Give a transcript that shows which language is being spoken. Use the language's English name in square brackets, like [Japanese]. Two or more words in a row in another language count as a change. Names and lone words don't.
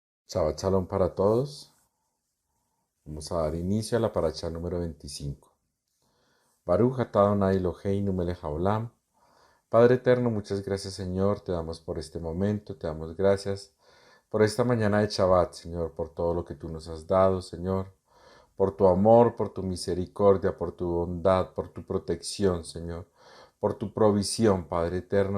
[Spanish] Shabbat Shalom para todos. Vamos a dar inicio a la paracha número 25. [Hebrew] ברוך אתה אדוני אלוהינו מלך העולם. [Spanish] Padre eterno, muchas gracias, Señor. Te damos por este momento, te damos gracias por esta mañana de Shabbat, Señor, por todo lo que tú nos has dado, Señor, por tu amor, por tu misericordia, por tu bondad, por tu protección, Señor, por tu provisión, Padre eterno.